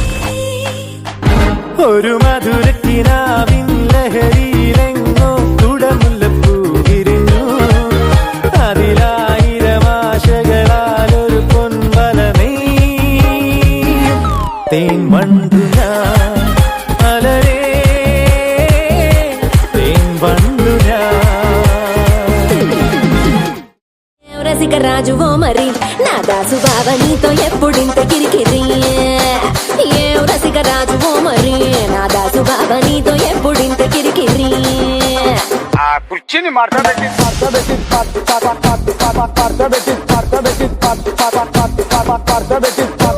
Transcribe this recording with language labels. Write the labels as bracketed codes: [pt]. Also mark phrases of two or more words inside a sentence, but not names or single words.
[ml] ഒരു മധുരക്കിനാവിൻ ലഹരിയിലെങ്ങോ കുടമുല്ലപ്പൂ വിരിഞ്ഞു. അതിലായിരം ആശകളാലൊരു പൊൻവലമേ തേൻ വണ്ടു ഞാൻ അലരേ തേൻ വണ്ടു ഞാൻ. [te] రాజువో మరి నా దాసు బావ నీతో ఎప్పుడింత కిరికిరి. ఏ రసిక రాజువో మరి నా దాసు బావ నీతో ఎప్పుడింత కిరికిరి. ఆ కుర్చీని మార్చబెట్టి